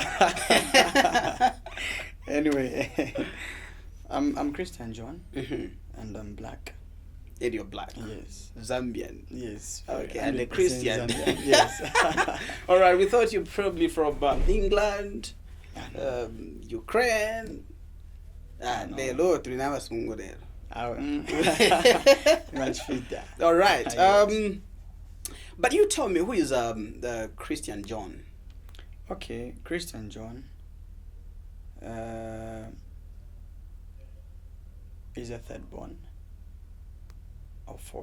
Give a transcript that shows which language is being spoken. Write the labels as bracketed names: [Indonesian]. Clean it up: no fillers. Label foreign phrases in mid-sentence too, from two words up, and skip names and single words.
[English] Anyway, I'm Christian John Mm-hmm. and I'm black. And you're black. Yes. Zambian. Yes. Okay, and a 100% Christian. Zambian. Yes. All right, we thought you're probably from England, Ukraine. No. [Bemba] Lelo tulina abasungu lero. [English] Much fit that. All right. Yes. But you tell me, who is the Christian John? Okay, Christian John is a third born of four.